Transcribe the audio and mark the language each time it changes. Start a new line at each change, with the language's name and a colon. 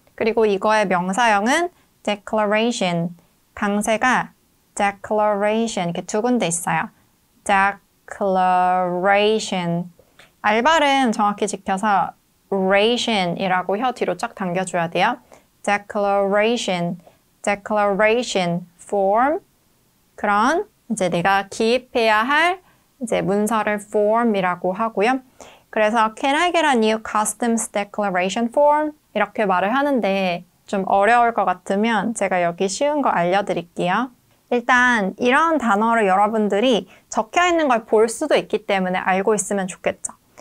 Korean: 그리고 이거의 명사형은 declaration, 강세가 declaration 이렇게 두 군데 있어요.
English: declaration.
Korean: 알발음 정확히 지켜서 ration이라고 혀 뒤로 쫙 당겨줘야 돼요.
English: declaration, declaration form.
Korean: 그런 이제 내가 기입해야 할 이제 문서를 form이라고 하고요. 그래서
English: can I get a new customs declaration form?
Korean: 이렇게 말을 하는데 좀 어려울 것 같으면 제가 여기 쉬운 거 알려드릴게요. 일단 이런 단어를 여러분들이 적혀 있는 걸 볼 수도 있기 때문에 알고 있으면 좋겠죠.